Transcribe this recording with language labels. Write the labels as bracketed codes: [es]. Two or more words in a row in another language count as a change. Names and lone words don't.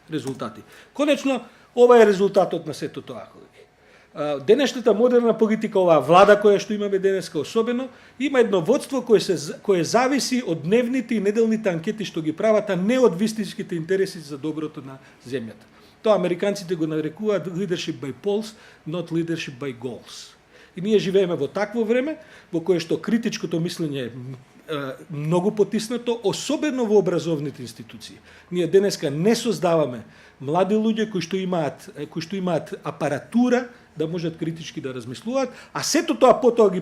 [mk] Конечно, ова е резултатот на сето тоа, колеги. денешната модерна политика, оваа влада која што имаме денеска особено, има едно водство кое зависи од дневните и неделните анкети што ги прават, а не од вистинските интереси за доброто на земјата. Тоа американците го нарекуваат [en] leadership by polls, not leadership by goals. [mk] И ние живееме во такво време во кое што критичкото мислење е многу потиснато, особено во образовните институции. Ние денеска не создаваме млади луѓе кои што имаат апаратура да можат критички да размислуваат, а сето тоа потоа ги